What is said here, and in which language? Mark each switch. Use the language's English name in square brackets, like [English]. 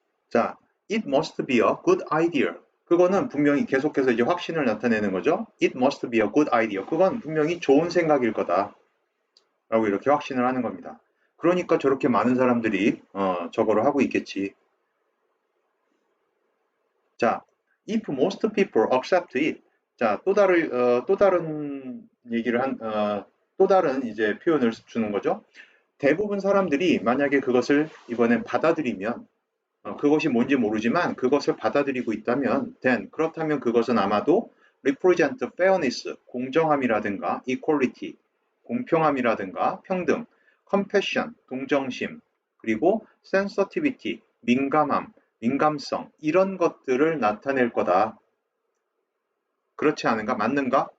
[English] 자, it must be a good idea. [Korean] 그거는 분명히 계속해서 이제 확신을 나타내는 거죠. [English] It must be a good idea. [Korean] 그건 분명히 좋은 생각일 거다 라고 이렇게 확신을 하는 겁니다. 그러니까 저렇게 많은 사람들이 저거를 하고 있겠지. [English] 자, if most people accept it. [Korean] 자, 또 다른 얘기를 또 다른 이제 표현을 주는 거죠. 대부분 사람들이 만약에 그것을 이번엔 받아들이면, 그것이 뭔지 모르지만 그것을 받아들이고 있다면, then, 그렇다면 그것은 아마도 [English] represent fairness, [Korean] 공정함이라든가 equality, 공평함이라든가 평등, compassion, 동정심, 그리고 sensitivity, 민감성, 이런 것들을 나타낼 거다. 그렇지 않은가? 맞는가?